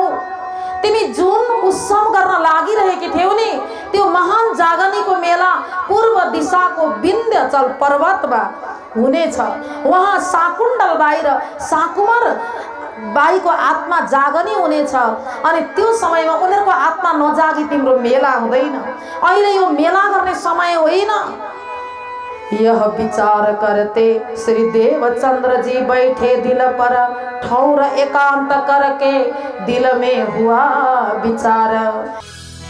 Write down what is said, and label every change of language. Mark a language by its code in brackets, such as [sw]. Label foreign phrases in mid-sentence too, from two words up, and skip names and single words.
[ne] तिमी जुन उत्सव गर्न लागिरहेकी थियौ नि, त्यो महान जागनीको मेला पूर्व दिशाको विन्ध्याचल पर्वतमा हुनेछ। वहाँ साकुण्डल बाई र साकुमार बाईको आत्मा जागनी हुनेछ। अनि त्यो समयमा उनीहरूको आत्मा नजागी तिम्रो मेला हुँदैन। अहिले यो मेला गर्ने समय होइन। [hi] यह विचार करते श्री देवचंद्र जी बैठे दिल पर, ठौर एकांत करके दिल में हुआ विचार।